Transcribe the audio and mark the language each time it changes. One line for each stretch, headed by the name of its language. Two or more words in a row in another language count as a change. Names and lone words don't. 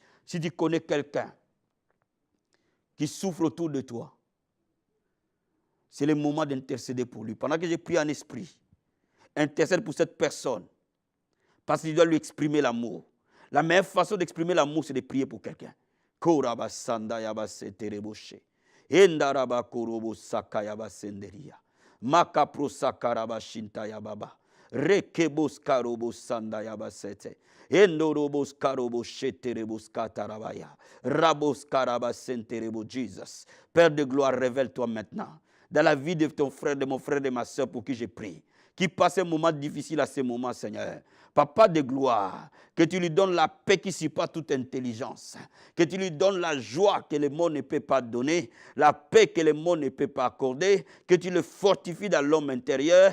French: Si tu connais quelqu'un qui souffre autour de toi, c'est le moment d'intercéder pour lui. Pendant que j'ai prié en esprit, intercède pour cette personne. Parce qu'il doit lui exprimer l'amour. La meilleure façon d'exprimer l'amour, c'est de prier pour quelqu'un. Rekebos karobos sanda yabasete. Endorobos karobos sheterebos katarabaya. Rabos karabasenterebo Jesus. Père de gloire, révèle-toi maintenant dans la vie de ton frère, de mon frère, de ma soeur pour qui j'ai prié. Qui passe un moment difficile à ce moment, Seigneur. Papa de gloire, que tu lui donnes la paix qui surpasse toute intelligence, que tu lui donnes la joie que le monde ne peut pas donner, la paix que le monde ne peut pas accorder, que tu le fortifies dans l'homme intérieur.